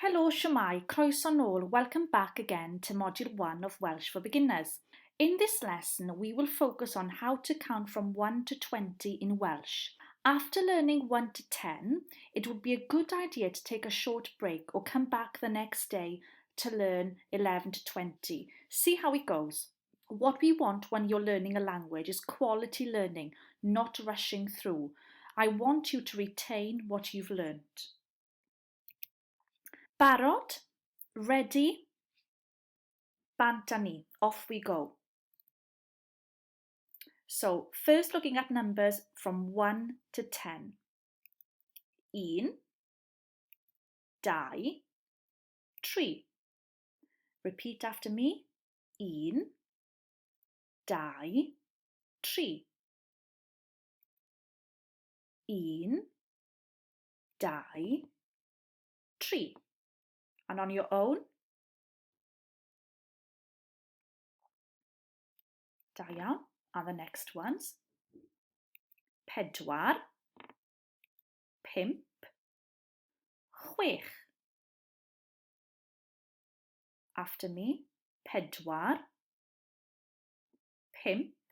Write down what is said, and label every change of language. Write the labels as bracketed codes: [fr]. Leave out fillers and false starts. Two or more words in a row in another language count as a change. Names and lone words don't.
[cy] Helo, shwmae, croeso nôl, [en] welcome back again to Module 1 of Welsh for Beginners. In this lesson, we will focus on how to count from 1 to 20 in Welsh. After learning 1 to 10, it would be a good idea to take a short break or come back the next day to learn 11 to 20. See how it goes. What we want when you're learning a language is quality learning, not rushing through. I want you to retain what you've learnt. [cy] Barod, ready, bant â ni, [en] off we go. So, first looking at numbers from 1 to 10. 1, 2, 3. Repeat after me. 1, 2, 3. 1, 2, 3. And on your own. [cy] Da iawn. [en] And the next ones. 4, 5, 6. After me. 4, 5, 6.